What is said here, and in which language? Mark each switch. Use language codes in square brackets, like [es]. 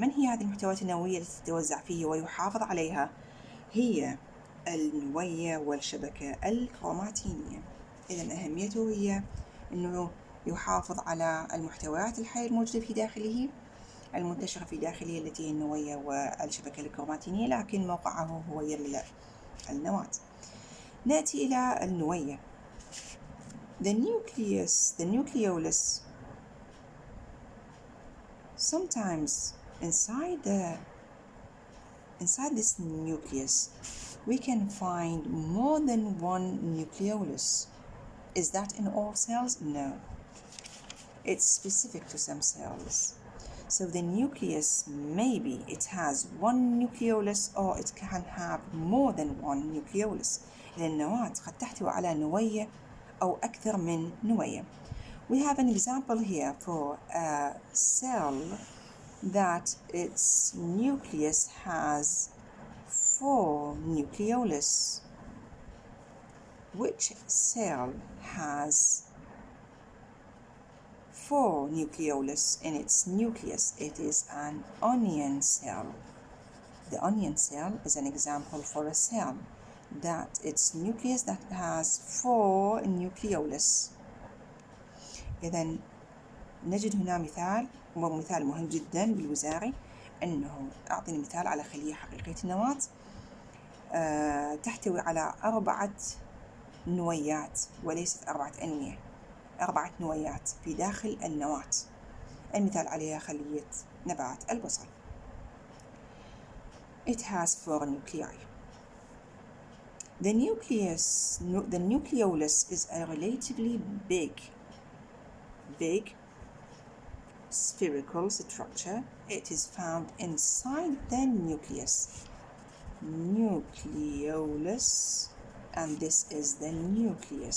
[ar] من هي هذه المحتويات النووية التي تتوزع فيه ويحافظ عليها؟ هي النوية والشبكة الكروماتينية. إذن أهميته هي أنه يحافظ على المحتويات الحية الموجودة في داخله المنتشرة في داخله التي هي النوية والشبكة الكروماتينية، لكن موقعه هو يملأ النواة. نأتي إلى النوية. [en] The nucleolus, sometimes inside this nucleus we can find more than one nucleolus. Is that in all cells? No. It's specific to some cells. So the nucleus, maybe it has one nucleolus or it can have more than one nucleolus. [ar] إذا النواة قد تحتوي على نوية أو أكثر من نوية. [en] We have an example here for a cell that its nucleus has 4 nucleolus. Which cell has 4 nucleolus in its nucleus? It is an onion cell. The onion cell is an example for a cell that its nucleus that has 4 nucleolus. [ar] إذن نجد هنا مثال ومثال مهم جدا بالوزاري، أنه أعطيني مثال على خلية حقيقية النواة تحتوي على 4 نويات وليست 4 أنوية، 4 نويات في داخل النواة. المثال عليها خلية نبات البصل. [en] It has 4 nuclei. The nucleolus is a relatively big spherical structure. It is found inside the nucleus. Nucleolus, and this is the nucleus.